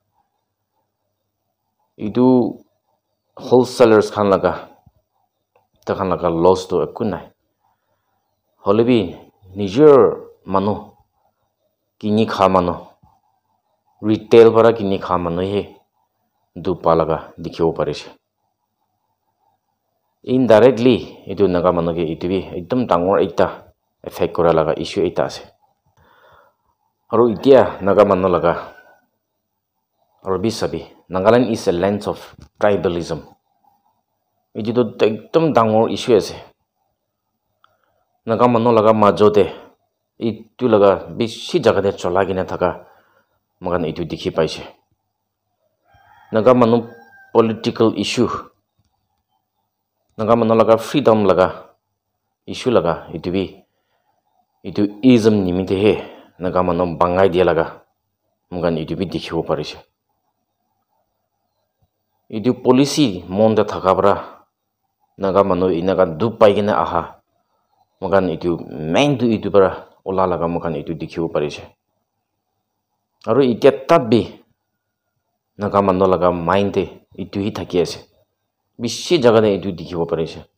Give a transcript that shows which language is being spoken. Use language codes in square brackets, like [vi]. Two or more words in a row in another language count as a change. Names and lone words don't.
[nag] itu wholesalers khan laga takhan laga loss to ekunai holibi nijor manu kini kha manu retail bara kini kha manu he dupa laga dikhibo parise indirectly itu naga manu ke itu bi ekdom dangor ekta effect kora laga issue eta ase aru itia naga manu laga aru bisabi [en] Nagaland is a land of tribalism [nag] itu to ekdom dangor issue ase naga manu laga majote itu laga bishi jaga de chola gina thaka mokan itu dikhi paise naga manu [en] political issue [nag] naga manu laga freedom laga issue laga itu bi itu ism nimite he naga manu bangai dia laga mokan itu bi dikhibo parise itu policy monda thaka bara naga manu inaga du paigina aha mokan itu main du itu bara ola laga mokan itu dikhibo parise aru itia tabbi naga manu laga mind te itu hi thaki ase bishi jaga de itu dikhibo parise